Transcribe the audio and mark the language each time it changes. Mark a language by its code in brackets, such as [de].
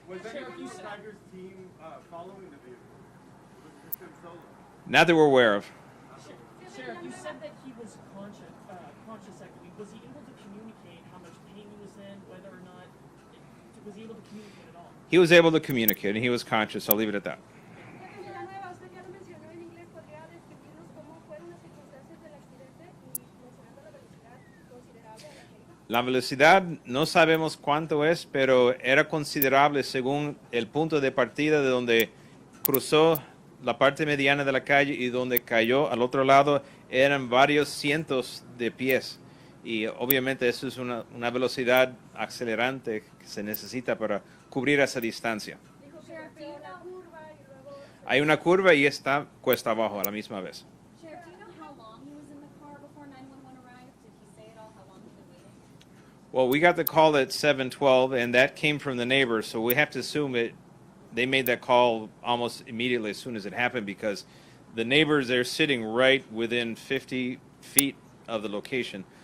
[en] Was any of you Tiger's team following the vehicle? Was it just him solo? Not that we're aware of. Sheriff, you said that he was conscious, I believe. Was he able to communicate how much pain he was in, whether or not, was he able to communicate at all? He was able to communicate, and he was conscious. I'll leave it at that. [es] Villanueva, usted que lo mencionó en inglés, ¿podría describirnos cómo fueron las circunstancias del accidente y mencionando la velocidad considerable a la que iba? La velocidad no sabemos cuánto es, pero era considerable según el punto de partida de donde cruzó la parte mediana de la calle y donde cayó al otro lado eran varios cientos de pies. Y obviamente eso es una velocidad acelerante que se necesita para cubrir esa distancia. Dijo que hacía una curva y luego... Hay una curva y está cuesta abajo a la misma vez. [en] Sheriff, do you know how long he was in the car before 911 arrived? Did he say at all how long he'd been waiting? Well, we got the call at 7:12, and that came from the neighbors, so we have to assume they made that call almost immediately as soon as it happened because the neighbors, they're sitting right within 50 feet of the location.